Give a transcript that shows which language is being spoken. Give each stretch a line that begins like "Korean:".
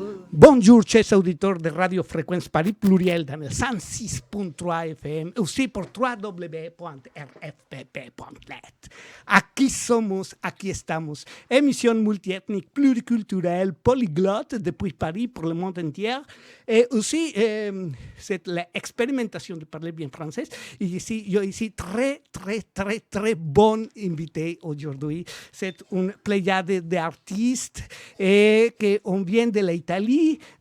French: Bonjour, chers auditeurs de Radio Fréquence Paris Pluriel dans le 106.3 FM, aussi pour www.rfpp.net.
Spanish: Aquí somos, aquí estamos.
French: Émission multiethnique, pluriculturelle, polyglotte depuis Paris pour le monde entier. Et aussi, c'est l'expérimentation de parler bien français. Et ici, j'ai très bon invité aujourd'hui. C'est une pléiade d'artistes et qu'on vient de l'Italie.